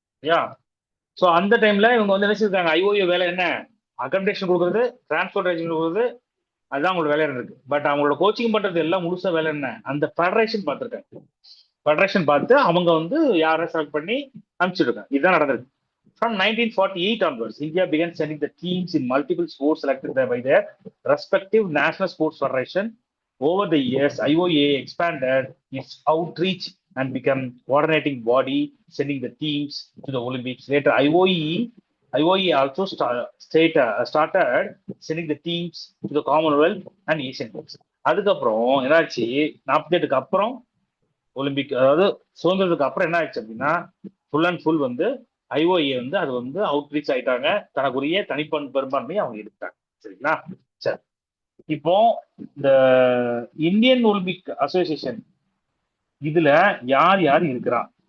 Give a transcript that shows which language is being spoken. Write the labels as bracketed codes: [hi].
[ta] Yeah so அந்த டைம்ல இவங்க வந்து என்ன செஞ்சிருக்காங்க, ஐஓஏ வேலை என்ன, அக்கமடேஷன் கொடுக்குறது, டிரான்ஸ்போர்டேஷன் கொடுக்குறது, அதுதான் அவங்களோட வேலை இருக்கு. பட் அவங்களோட கோச்சிங் பண்றது எல்லாம் முழுசா வேலை என்ன, அந்த ஃபெடரேஷன் பார்த்துருக்காங்க. ஃபெடரேஷன் பார்த்து அவங்க வந்து யாரை செலக்ட் பண்ணி அனுப்பிச்சிருக்காங்க. இதுதான் நடந்திருக்கு. [en] From 1948 onwards, India began sending the teams in multiple sports selected by their respective national sports federation. Over the years, IOA expanded its outreach and became coordinating body, sending the teams to the Olympics. Later, IOE also started sending the teams to the Commonwealth and Asian Games. [ta] அதுக்கப்புறம் என்னாச்சு, 48க்கு அப்புறம் Olympic, அதாவது சுதந்திரத்துக்கு அப்புறம் என்ன ஆயிடுச்சு அப்படின்னா, full and full வந்து ஐஓஏ வந்து அது வந்து அவுட்ரீச் ஆயிட்டாங்க, தனக்குரிய பெரும்பான்மையை அவங்க எடுத்தாங்க. சரிங்களா? சரி, இப்போ இந்த இந்தியன் ஒலிம்பிக் அசோசியேஷன் இதுல யார் யார் இருக்கிறா?